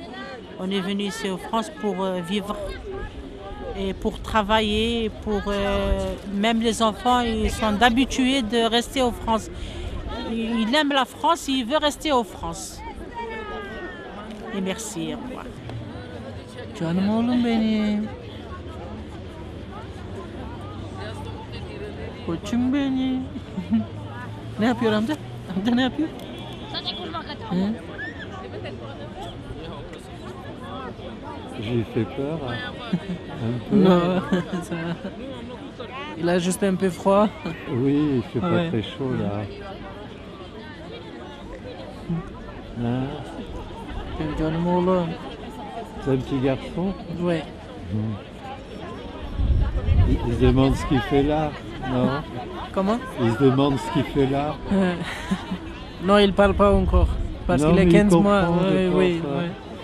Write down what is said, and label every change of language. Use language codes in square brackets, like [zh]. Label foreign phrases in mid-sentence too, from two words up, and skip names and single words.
[fr] On est venu ici en France pour vivre et pour travailler. Même les enfants, ils sont habitués de rester en France. Il aime la France, il veut rester en France. Et merci, au revoir. [tr] Canım oğlum benim. Koçum benim. Ne yapıyor amca? Amca ne yapıyor? Hı? [fr] J'ai fait peur. Un peu. Non, ça va. Il a juste un peu froid. Oui, il fait pas Ouais. très chaud là. Hein? [tr] Canım oğlum. [fr] C'est un petit garçon? Ouais. Il se demande ce qu'il fait là, non? Comment? Il se demande ce qu'il fait là. Non, il parle pas encore. Parce Non, qu'il a mais il 15 mois. comprend, je Ouais, pense, oui, ouais. ouais.